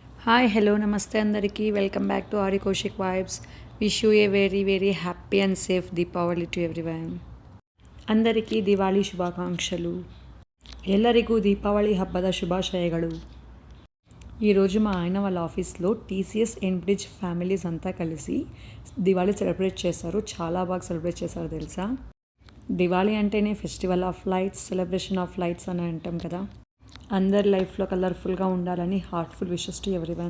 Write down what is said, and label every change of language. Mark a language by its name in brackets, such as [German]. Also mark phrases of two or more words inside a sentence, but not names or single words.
[English] hi hello [Telugu] నమస్తే అందరికీ [English] welcome back to [Telugu] ఆరి కౌశిక్ వైబ్స్. [English] Wish you a very happy and safe Deepavali to everyone. [Kannada] అందరికీ ದಿವಾಳಿ ಶುಭಾಕಾಂಕ್ಷలు. ಎಲ್ಲರಿಗೂ దీపావళి ಹಬ್ಬದ ಶುಭಾಶಯಗಳು. [Telugu] ఈరోజు మా ఆయన వాళ్ళ ఆఫీస్లో టీసీఎస్ ఎన్బ్రిడ్జ్ ఫ్యామిలీస్ అంతా కలిసి దివాళీ సెలబ్రేట్ చేశారు. చాలా బాగా సెలబ్రేట్ చేశారు తెలుసా. దివాళీ అంటేనే [English] festival of lights, celebration of lights [Telugu] అని అంటాం కదా. అందరి లైఫ్లో కలర్ఫుల్గా ఉండాలని [English] heartful wishes to everyone.